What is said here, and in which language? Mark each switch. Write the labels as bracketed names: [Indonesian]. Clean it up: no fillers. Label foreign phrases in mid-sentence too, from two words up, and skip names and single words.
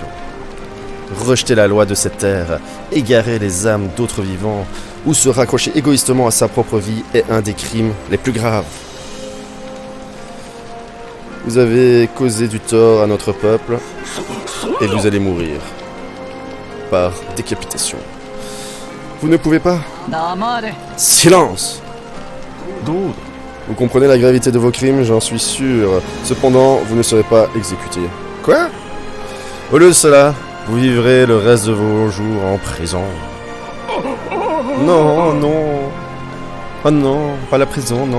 [French] Rejeter la loi de cette terre, égarer les âmes d'autres vivants, ou se raccrocher égoïstement à sa propre vie est un des crimes les plus graves. Vous avez causé du tort à notre peuple, et vous allez mourir. Par décapitation. Vous ne pouvez pas. [Japanese] 黙れ。 [French] Silence! [Japanese] どうだ [French] Vous comprenez la gravité de vos crimes, j'en suis sûr. Cependant, vous ne serez pas exécuté. Quoi? Au lieu de cela, vous vivrez le reste de vos jours en prison. Non, non. Oh non, pas la prison, non.